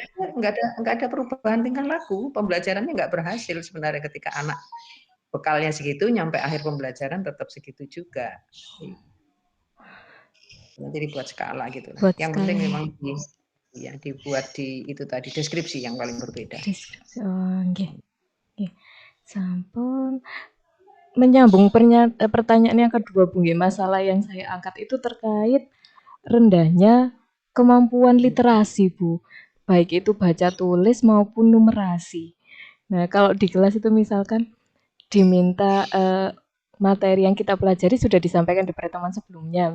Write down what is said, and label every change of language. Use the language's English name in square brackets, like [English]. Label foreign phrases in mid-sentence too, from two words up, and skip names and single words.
[Indonesian] Karena nggak ada perubahan tingkah laku, pembelajarannya nggak berhasil sebenarnya ketika anak bekalnya segitu, nyampe akhir pembelajaran tetap segitu juga. Nanti dibuat skala gitu lah. Buat Yang penting skala. memang dibuat di itu tadi deskripsi yang paling berbeda. Deskripsi. [Javanese] Oh, nggih. Nggih. Sampun. [Indonesian] Menyambung pertanyaan yang kedua, Bu, nggih, masalah yang saya angkat itu terkait rendahnya kemampuan literasi, Bu. Baik itu baca tulis maupun numerasi. Nah, kalau di kelas itu misalkan diminta materi yang kita pelajari sudah disampaikan di pertemuan sebelumnya.